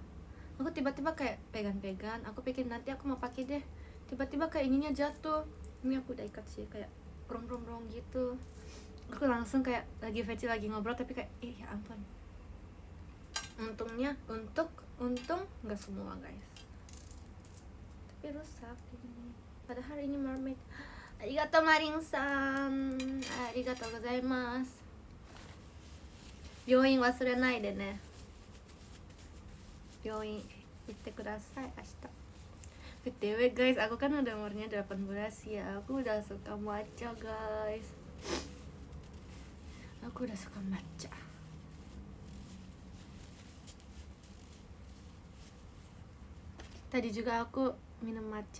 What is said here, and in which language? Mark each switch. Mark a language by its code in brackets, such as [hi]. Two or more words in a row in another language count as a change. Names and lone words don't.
[id] Aku tiba-tiba kayak pegang-pegang, aku pikir nanti aku mau pakai deh, tiba-tiba kayak ininya jatuh. Ini aku udah ikat sih, kayak brong gitu. Aku langsung kayak lagi VC lagi ngobrol tapi kayak ya ampun. Untungnya untuk Untung nggak semua guys, tapi rusak ini. Padahal ini mermaid. [ja] ありがとう Marin-san、ありがとうございます. 病院忘れないでね。病院行ってください明日。 [id] BTW guys, aku kan udah umurnya 18 ya. Aku udah suka matcha guys. Aku udah suka matcha. Tadi juga aku minum matcha.